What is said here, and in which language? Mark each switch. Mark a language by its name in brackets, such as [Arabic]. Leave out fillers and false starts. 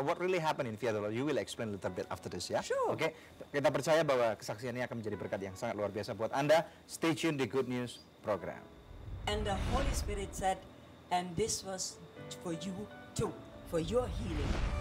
[English] What really happened in Via Dolorosa? You will explain a little bit after this, ya? Sure. [Indonesian] Oke, kita percaya bahwa kesaksian ini akan menjadi berkat yang sangat luar biasa buat Anda. [English] Stay tune di Good News program. And the Holy Spirit said, and this was for you too, for your healing.